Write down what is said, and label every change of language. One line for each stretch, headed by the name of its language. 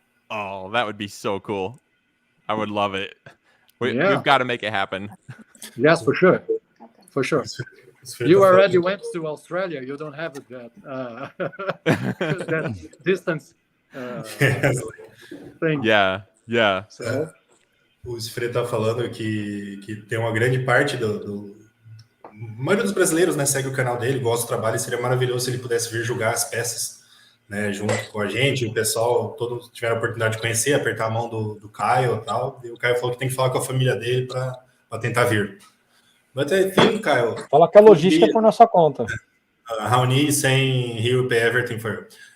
English: Oh, that would be so cool. I would love it. We've got to make it happen. Yes, for sure. For sure. You already went to Australia. You don't have that, that distance thing. Yeah. So,
Portuguese: O Esfredo está falando que tem uma grande parte a maioria dos brasileiros, né, segue o canal dele, gosta do trabalho, e seria maravilhoso se ele pudesse vir julgar as peças, né, junto com a gente, o pessoal, todos tiveram a oportunidade de conhecer, apertar a mão do Caio e tal, e o Caio falou que tem que falar com a família dele para tentar vir.
English: But I think, Caio...
Portuguese: Fala que a logística é por nossa conta.
English: Raoni is saying he will pay everything for you.